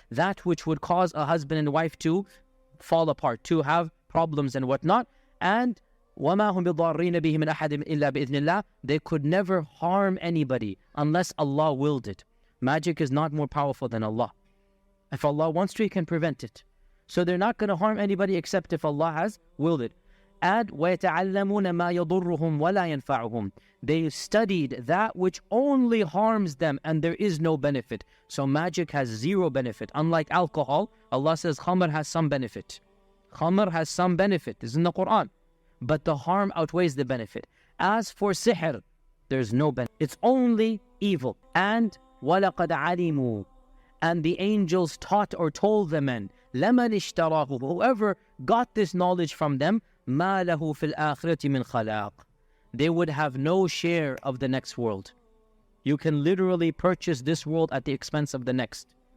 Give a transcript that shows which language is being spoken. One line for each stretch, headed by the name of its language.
English: That which would cause a husband and wife to fall apart, to have problems and whatnot.
Arabic: And وَمَا هُمْ بِضَارِّينَ بِهِ مِنْ أَحَدٍ إِلَّا بِإِذْنِ اللَّهِ.
English: They could never harm anybody unless Allah willed it. Magic is not more powerful than Allah. If Allah wants to, He can prevent it. So they're not going to harm anybody except if Allah has willed it.
Arabic: Add وَيَتَعَلَّمُونَ مَا يَضُرُّهُمْ وَلَا يَنْفَعُهُم.
English: They studied that which only harms them and there is no benefit. So magic has zero benefit. Unlike alcohol, Allah says khamr has some benefit. Khamr has some benefit. This is in the Quran. But the harm outweighs the benefit. As for sihr, there's no benefit. It's only evil.
Arabic: And وَلَقَدْ عَلِمُوا.
English: And the angels taught or told the men,
Arabic: لَمَنِ اشْتَرَاهُ.
English: Whoever got this knowledge from them,
Arabic: مَا لَهُ فِي الْآخِرَةِ مِنْ خَلَاقٍ.
English: They would have no share of the next world. You can literally purchase this world at the expense of the next.